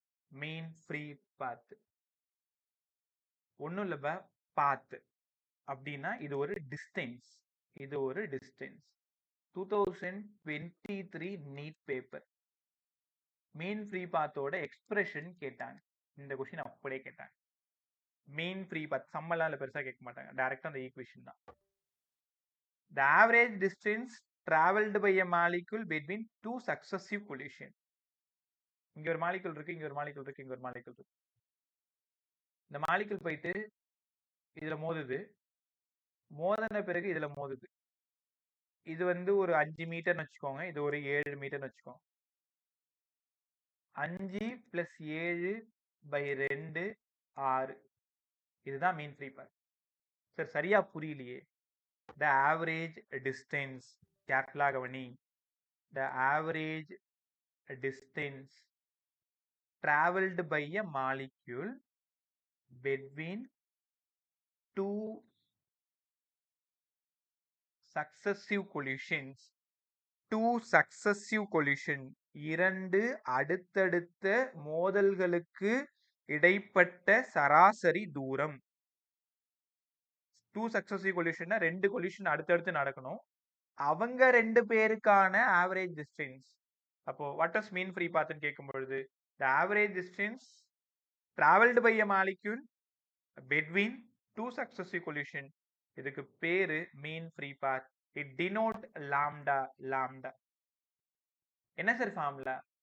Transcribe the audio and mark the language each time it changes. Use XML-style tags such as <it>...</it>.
<ta>மீன் free பாத் ஒன்றும் இல்லை, பாத் அப்படின்னா இது ஒரு டிஸ்டன்ஸ். இது ஒரு டிஸ்டன்ஸ். 2023 நீட் பேப்பர் மீன் ஃப்ரீ பாத்தோட எக்ஸ்பிரஷன் கேட்டாங்க. இந்த கொஸ்டின் அப்படியே கேட்டாங்க. மீன் ஃப்ரீ பாத் சம்மலாம் பெருசா கேட்க மாட்டாங்க, டைரக்டா அந்த ஈக்குவேஷன் தான்.</ta> <en>The average distance traveled by a molecule between two successive collision.</en> <ta>இங்க ஒரு மாலிகுல் இருக்கு, இங்க ஒரு மாலிகுல் இருக்கு, இங்க ஒரு மாலிகுல் இருக்கு. இந்த மாலிகுல் போயிட்டு இதுல மோதுது, மோதின பிறகு இதுல மோதுது. இது வந்து ஒரு 5 மீட்டர்னு வச்சுக்கோங்க, இது ஒரு 7 மீட்டர்னு வச்சுக்கோங்க. 5 + 7/2 6. இதுதான் மீன் ஃப்ரீ பாத். சார் சரியா புரியலையே.</ta> <en>The average distance,</en> <ta>கேர்ஃபுல்லா கவனி.</ta> <en>The average distance traveled by a molecule between two successive collisions. Two successive collision,</en> <ta>2 அடுத்தடுத்த மோதல்களுக்கு இடைப்பட்ட சராசரி தூரம்.</ta> <en>2 successive collision, 2 collision</en> <ta>அடுத்தடுத்து நடக்கணும். அவங்க 2 பேருக்கான ஆவரேஜ் டிஸ்டன்ஸ்.</ta> <en>அப்போ what does mean free பாத்னு</en> <ta>கேட்கும் பொழுது,</ta> <en>the average distance traveled by a molecule between two successive collision,</en> <ta>இதுக்கு பேரு</ta> <en>Mean free path. it denote lambda. lambda</en> <ta>என்ன சார்</ta> <en>Formula?</en>